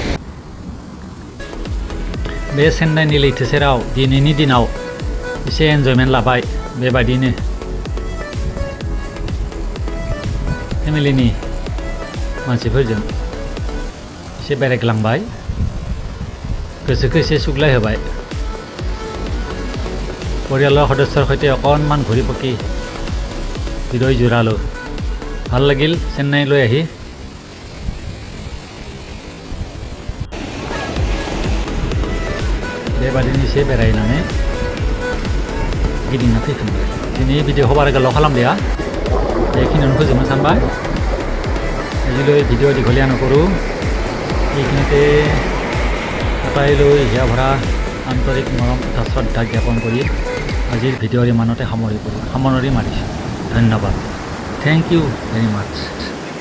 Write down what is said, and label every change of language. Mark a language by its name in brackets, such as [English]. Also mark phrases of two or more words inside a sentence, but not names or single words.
[Bodo] बे चेन्नाइनि लैथो सेराव दिनैनि दिनाव एसे एनजयमेन्ट लाबाय। बेबायदिनो फेमिलिनि मानसिफोरजों एसे बेरायग्लांबाय, गोसोखौ एसे सुग्लाय होबाय। [Assamese] পৰিয়ালৰ সদস্যৰ সৈতে অকণমান ঘূৰি পকি হৃদয় জোৰালোঁ। ভাল লাগিল চেন্নাইলৈ আহি। [Bodo] बेबादिनो एसे बेरायनानै गिदिंना फैफिनबाय। दिनै भिडिअखौ बारा गोलाव खालामलिया, बेखिनियावनो फोजोबनो सानबाय। [Assamese] আজিলৈ ভিডিঅ' দীঘলীয়া নকৰোঁ। এইখিনিতে আটাইলৈ হিয়া ভৰা আন্তৰিক মৰম তথা শ্ৰদ্ধা জ্ঞাপন কৰি আজিৰ ভিডিঅ'ৰ ইমানতে সামৰি মাৰিছোঁ। ধন্যবাদ। [English] thank you very much.